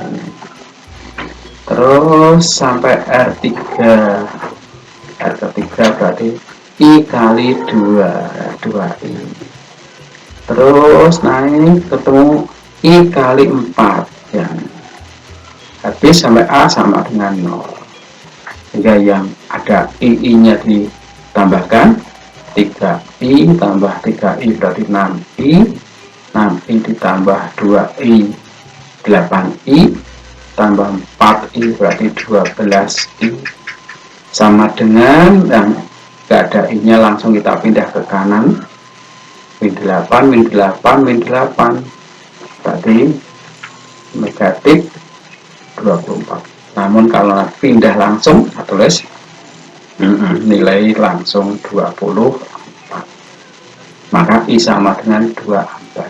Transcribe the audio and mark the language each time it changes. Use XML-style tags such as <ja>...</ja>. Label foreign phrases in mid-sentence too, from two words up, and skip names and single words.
<id>Terus sampai R3 berarti I kali 2I. Terus naik ketemu I kali 4 ya. Habis sampai A sama dengan 0. Sehingga yang ada I-nya ditambahkan 3I tambah 3I berarti 6I, 6I ditambah 2I 8I tambah 4I berarti 12I sama dengan yang gak ada I-nya, langsung kita pindah ke kanan, min 8 min 8 min 8 berarti negatif 24. Namun kalau pindah langsung tulis nilai langsung 24, maka I sama dengan 2 ampere.</id>